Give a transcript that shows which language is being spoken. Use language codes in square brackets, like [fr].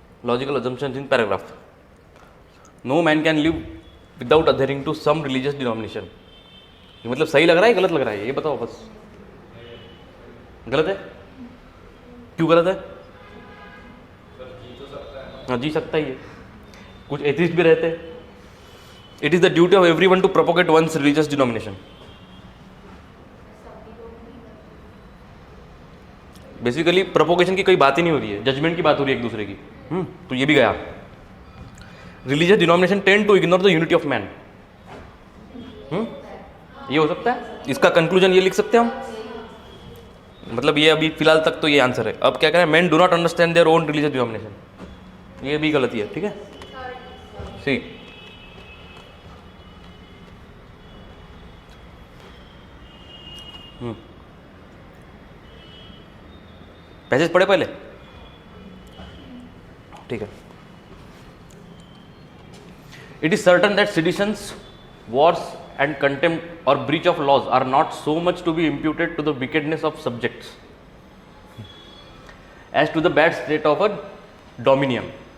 [en] Logical assumptions in paragraph. No man can live without adhering to some religious denomination. [hi] ये मतलब सही लग रहा है, गलत लग रहा है, ये बताओ बस। गलत है, क्यों गलत है? हाँ जी सकता ही है, कुछ एथिस्ट भी रहते हैं। [en] It is the duty of every one to propagate ones religious denomination. [hi] Basically propagation की कोई बात ही नहीं हो रही है, जजमेंट की बात हो रही है एक दूसरे की। तो ये भी गया। [en] Religious denomination tend to ignore the unity of man. [hi] ये हो सकता है, इसका कंक्लूजन ये लिख सकते हैं हम, मतलब ये अभी फिलहाल तक तो ये आंसर है। अब क्या करें, [en] man do not understand their own religious denomination, [hi] ये भी गलती है, ठीक है। सी पैसेज पढ़े पहले, ठीक है। [en] It is certain that seditions, wars and contempt or breach of laws are not so much to be imputed to the wickedness of subjects as to the bad state of a dominion.